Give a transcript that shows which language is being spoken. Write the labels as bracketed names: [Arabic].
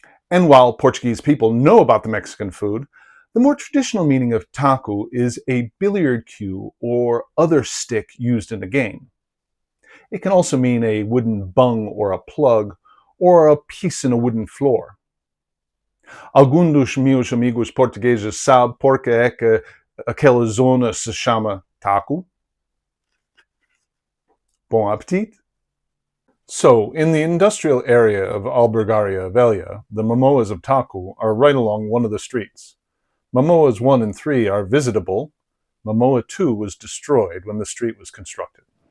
[English] And while Portuguese people know about the Mexican food, the more traditional meaning of taku is a billiard cue or other stick used in a game. It can also mean a wooden bung or a plug, or a piece in a wooden floor. [Portuguese] Algum dos meus amigos portugueses sabe porque é que aquela zona se chama taco? [English] Bon appetit! So, in the industrial area of Albergaria-a-Velha, the Mamoas of Taco are right along one of the streets. Mamoas 1 and 3 are visitable. Mamoa 2 was destroyed when the street was constructed.